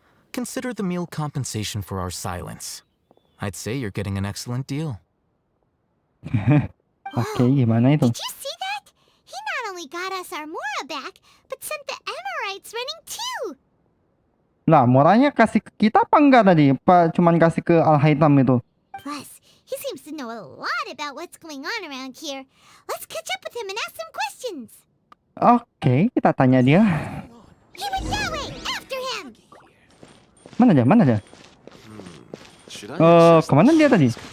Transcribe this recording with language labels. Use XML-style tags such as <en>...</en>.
<en>Consider the meal compensation for our silence. I'd say you're getting an excellent deal.</en> <id>Oke, gimana itu?</id> <en>Did you see that? He not only got us our Mora back, but sent the Emirites running too.</en> <id>Lah, moranya kasih ke kita apa enggak tadi? Apa cuman kasih ke Al-Haitam itu?</id> <en>Plus, he seems to know a lot about what's going on around here. Let's catch up with him and ask some questions.</en> <id>Oke, kita tanya dia.</id> <en>He went that way. After him.</en> <id>Mana dia? Kemana dia tadi?</id>